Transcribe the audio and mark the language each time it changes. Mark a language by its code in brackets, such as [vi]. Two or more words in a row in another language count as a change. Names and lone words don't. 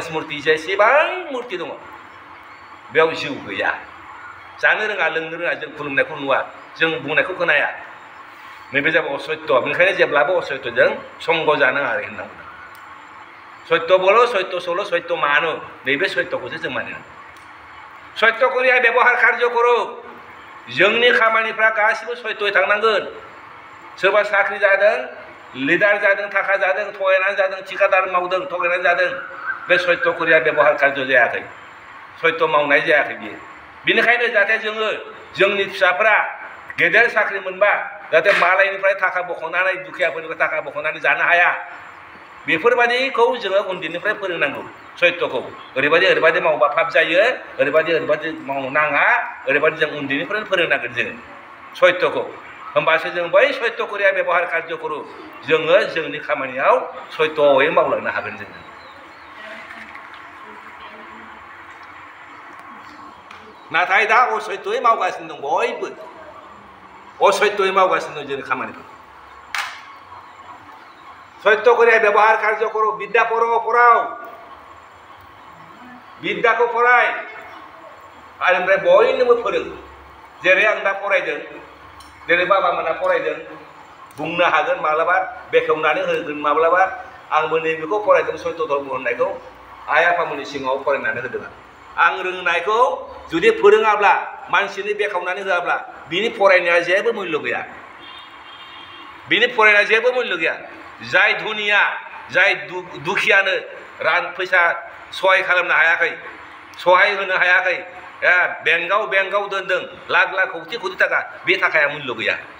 [brx] मुर्ति जेसेबां मुर्ति दङ बेयाव जिउ गैया जानो रोङा लोंनो रोङा जों खुलुमनायखौ नुवा जों बुंनायखौ खोनाया नैबे जाबाय असत्य बेनिखायनो जेब्लाबो असत्यजों संग जानाङा आरो होनना बुङो [hi] सत्य बोलो सत्य सोलो सत्य मानो [brx] नैबे सत्यखौसो जों मानिनांगौ [hi] सत्य करिया व्यवहार कार्य [brx] करो जोंनि खामानिफ्रा गासिबो सत्ययै थांनांगोन सोरबा साख्रि जादों लिडार जादों थाखा जादों थगायनानै जादों ठिकादार मावदों थगायनानै जादों बे [hi] सत्य करिया व्यवहार कार्य [brx] जायाखै सत्य मावनाय जायाखै बियो बिनिखायनो जाहाथे जोङो जोंनि फिसाफ्रा गेदेर साख्रि मोनबा जाहाथे मालायनिफ्राय थाखा बख'नानै दुखियाफोरनिफ्राय थाखा बख'नानै जानो हाया बेफोरबायदिखौ जोङो उन्दैनिफ्राय फोरोंनांगौ सत्यखौ ओरैबायदि मावबा पाप जायो ओरैबायदि मावनो नाङा ओरैबायदि जों उन्दैनिफ्रायनो फोरोंनांगोन जोङो सत्यखौ होमबासो जों बै [hi] सत्य करिया व्यवहार [brx] कार्यखौ जोङो जोंनि खामानियाव सत्ययै मावलांनो हागोन जोङो नाथाय दा असत्ययै मावगासिनो दं बयबो असत्ययै मावगासिनो दं जोंनि खामानिखौ [hi] सत्य करिया व्यवहार कार्य करो विद्या पराव [brx] विद्याखौ फराय आरो ओमफ्राय बयनोबो फोरों जेरै आं दा फरायदों जेरै बाबामोना फरायदों बुंनो हागोन माब्लाबा बेखेवनानै होगोन माब्लाबा आंबो नैबेखौ फरायदों [hi] सत्य धर्म [brx] होननायखौ आइ आफामोननि सिगाङाव फरायनानै होदों आं रोंनायखौ जुदि फोरोङाब्ला मानसिनि बेखेवनानै होआब्ला बिनि फरायनाया जेबो मुल्य गैया बिनि फरायनाया जेबो मुल्य गैया जाय धनिया जाय दुखियानो रां फैसा सहाय खालामनो हायाखै सहाय होनो हायाखै बेंकआव दोनदों [hi] लाख कौटि [brx] थाखा बे थाखाया मुल्य गैया